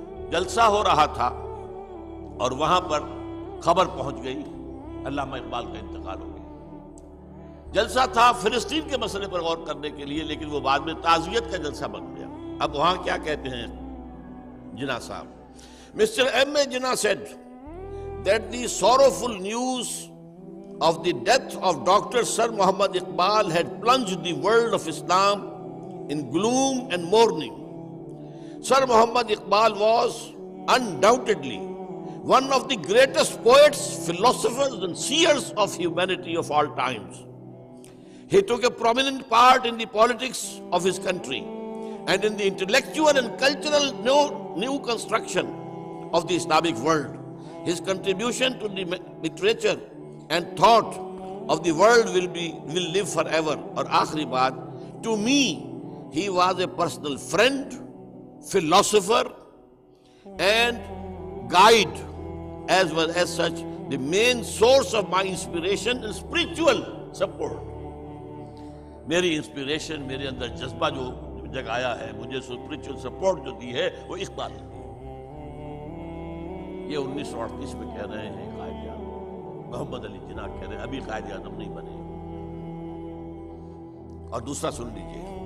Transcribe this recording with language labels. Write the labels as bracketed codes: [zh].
[ur] جلسہ ہو رہا تھا اور وہاں پر خبر پہنچ گئی علامہ اقبال کا انتقال ہو گیا۔ جلسہ تھا فلسطین کے مسئلے پر غور کرنے کے لیے، لیکن وہ بعد میں تعزیت کا جلسہ بن گیا۔ اب وہاں کیا کہتے ہیں جناح صاحب؟ Mr. [en] M. A. Jinnah said that the sorrowful news of the death of Dr. Sir Muhammad Iqbal had plunged the world of Islam in gloom and mourning. Sir Muhammad Iqbal was undoubtedly one of the greatest poets, philosophers and seers of humanity of all times. He took a prominent part in the politics of his country and in the intellectual and cultural new construction of the Islamic world. His contribution to the literature and thought of the world will live forever. [ur] اور آخری بات، [en] to me he was a personal friend, philosopher and guide, as well as such the main source of my inspiration and spiritual support. [ur] میری inspiration, میرے اندر جذبہ جو جگایا ہے، مجھے spiritual support جو دی ہے وہ اقبال نے دی۔ یہ 1938 میں کہہ رہے ہیں قائد اعظم محمد علی جناح، کہہ رہے ہیں ابھی قائد اعظم نہیں بنے۔ اور دوسرا سن لیجیے،